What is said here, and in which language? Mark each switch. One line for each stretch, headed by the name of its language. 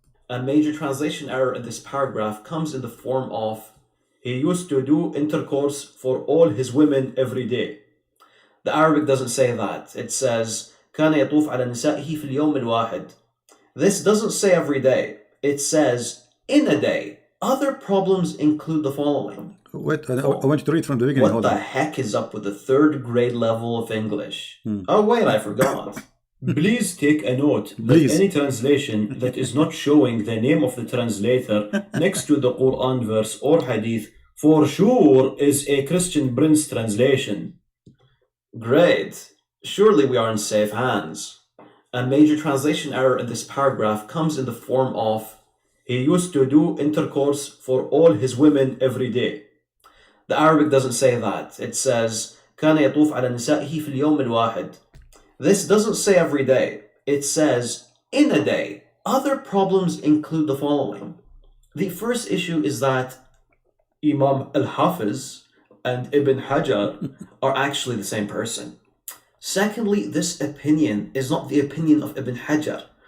English: A major translation error in this paragraph comes in the form of he used to do intercourse for all his women every day. The Arabic doesn't say that. It says
Arabic: كان يطوف على نسائه في اليوم الواحد.
English: This doesn't say every day. It says in a day. Other problems include the following. Wait, I want you to read from the beginning. What the heck is up with the 3rd grade level of English? Oh wait, I forgot. Please take a note that any translation that is not showing the name of the translator next to the Quran verse or hadith for sure is a Christian Prince translation. Great. Surely we are in safe hands. A major translation error in this paragraph comes in the form of he used to do intercourse for all his women every day. The Arabic doesn't say that. It says
Arabic: كان يطوف على نسائه في اليوم الواحد.
English: This doesn't say every day. It says in a day. Other problems include the following. The first issue is that Imam al-Hafiz and Ibn Hajar are actually the same person. Secondly, this opinion is not the opinion of Ibn Hajar.